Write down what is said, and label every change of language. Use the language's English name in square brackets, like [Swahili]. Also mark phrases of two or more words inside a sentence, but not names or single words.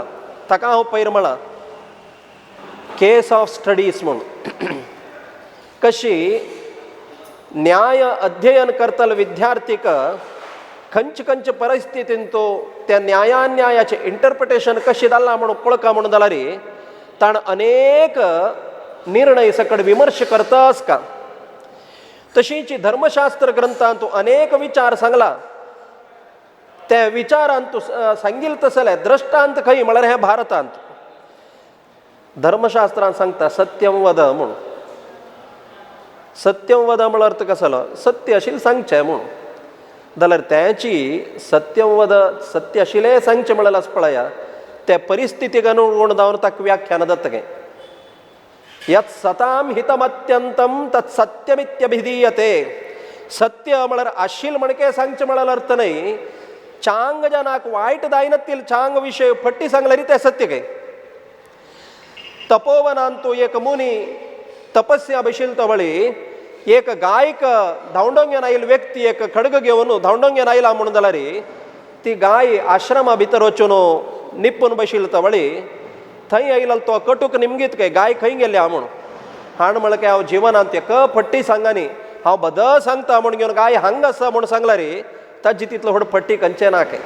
[Konkani] ताका हांव पयर म्हणला [English] case of studies [Konkani] म्हणून कशी न्याय अध्ययन करतल विद्यार्थीक खंच परिस्थितींतू त्या न्यायान्यायाचे इंटरप्रिटेशन कशी जाल्ला म्हणून कळका म्हणून जाल्यार ताण अनेक निर्णय सकड विमर्श करतास का. तशीच धर्मशास्त्र ग्रंथांतू अनेक विचार सांगला. त्या विचारांतू सांगिल तसले दृष्टांत खंय म्हळ्यार हे भारतांत धर्मशास्त्रांत सांगता [Sanskrit] सत्यम वद [Konkani] म्हणून. [Sanskrit] सत्यम वद [Konkani] म्हळ्यार अर्थ कसलो सत्य आशिल्लें सांगचें म्हणून जाल्यार त्याची [Sanskrit] सत्यम वद [Konkani] सत्य आशिल्लें सांगचें म्हळ्यार पळया त्या परिस्थितीक अनुगुण जावन ताका व्याख्यान जातलें. [Sanskrit] यत् सताम हितमत्यंतम तत् सत्यमित्यभिधीयते. [Konkani] सत्य म्हळ्यार आशिल म्हणके सांगचें म्हळ्यार अर्थ नाही. चांग जनाक वायट दायनतील चांग विषय फट्टी सांगल्यार ते सत्य काय. तपोवनांतू एक मुनी तपस्या बशिल तवळी एक गायक धांवडोंग येवन आयिल्लो व्यक्ती एक खडग घेवन धांवडोंग येवन आयला म्हणून जाल्यार ती गाय आश्रमा भितर वचून निपून बशिल तवळी थंय आयलो तो कटूक निमगीत काय गाय खंय गेल्या म्हणून हाण म्हळें की हांव जिवनांत एक फट्टी सांगानी हांव बदल सांगता म्हणून घेवन गाय हांग आसा म्हणून सांगल्यार ताजी तितलो व्हड फट्टी खंयचें ना काय.